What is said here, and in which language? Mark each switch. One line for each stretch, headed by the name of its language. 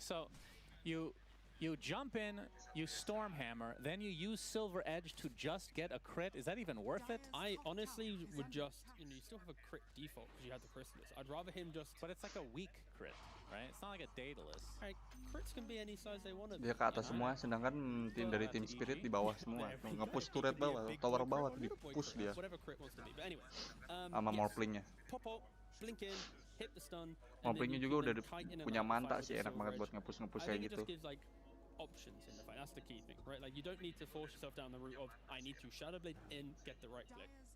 English: So you jump in, you Storm Hammer, then you use Silver Edge to just get a crit. Is that even worth it? I honestly would just, you still have a crit default because you have the Chrysalis. I'd rather him just... But it's like a weak crit, right? It's not like a Daedalus. Alright, crits can be any size they want to
Indonesian: Dia ke atas semua, sedangkan tim dari tim Spirit di bawah semua. Nge-push turret bawah, tower bawah, di-push dia.
English: Whatever crit wants to be. But anyway,
Indonesian: Sama Morphling-nya.
English: Pop ult, blink in, hit the stun.
Indonesian: Morphling-nya juga udah punya manta sih, enak banget buat nge-push kayak
English: think it
Indonesian: gitu.
English: just gives like options in the fight. That's the key thing, right? Like you don't need to force yourself down the route of I need to Shadow Blade in, get the right click.